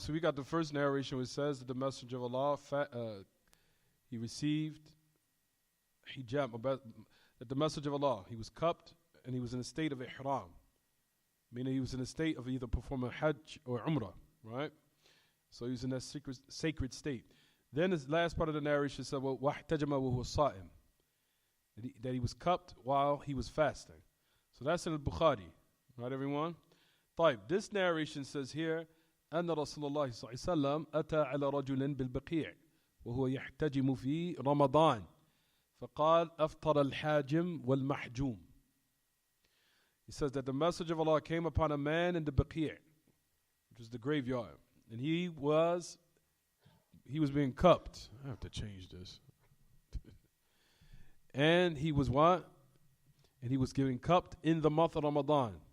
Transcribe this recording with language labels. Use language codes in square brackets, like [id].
[en] So we got the first narration which says that the Messenger of Allah he received hijab, that the Messenger of Allah, he was cupped and he was in a state of ihram, meaning he was in a state of either performing hajj or umrah, right? So he was in that sacred state. Then his last part of the narration said, well, [ar] وَاحْتَجَمَ وَهُوَ صَائِمٌ, [en] that he was cupped while he was fasting. So that's in Al-Bukhari. Right, everyone? [ar] طيب, [en] this narration says here, [ar] أن رسول الله صلى الله عليه وسلم أتى على رجل بالبقيع وهو يحتجم في رمضان فقال أفطر الحاجم والمحجوم. [en] He says that the message of Allah came upon a man in the Baqi', which is the graveyard, and he was being cupped. I have to change this. And he was what? And he was getting cupped in the month of Ramadan.